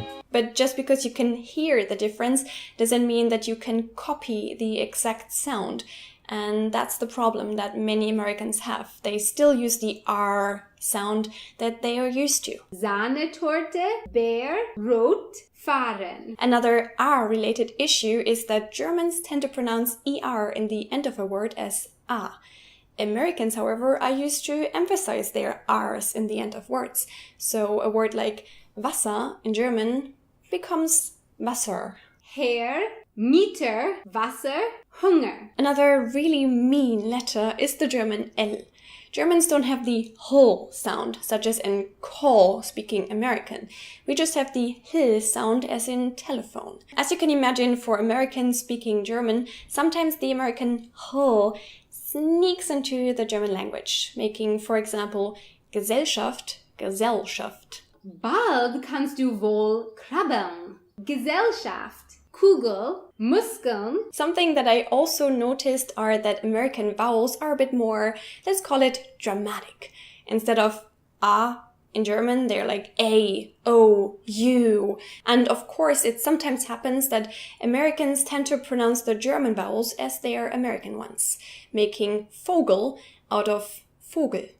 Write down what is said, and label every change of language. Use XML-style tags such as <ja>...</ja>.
<en>But just because you can hear the difference doesn't mean that you can copy the exact sound. And that's the problem that many Americans have. They still use the R sound that they are used to.</en> <de>Sahnetorte, Bär, Rot, fahren.</de> <en>Another R-related issue is that Germans tend to pronounce ER in the end of a word as A. Americans, however, are used to emphasize their R's in the end of words. So a word like Wasser in German becomes Wasser.</en> <de>Herr, Mieter, Wasser, Hunger.</de> <en>Another really mean letter is the German L. Germans don't have the h sound, such as in call speaking American. We just have the h sound as in telephone. As you can imagine, for Americans speaking German, sometimes the American h sneaks into the German language, making, for example, Gesellschaft, Gesellschaft.</en> <de>Bald kannst du wohl krabbeln. Gesellschaft, Kugel, Muskeln.</de> <en>Something that I also noticed are that American vowels are a bit more, let's call it dramatic. Instead of A, In German, they're like A, O, U. And of course, it sometimes happens that Americans tend to pronounce the German vowels as their American ones, making Vogel out of Vogel.</en>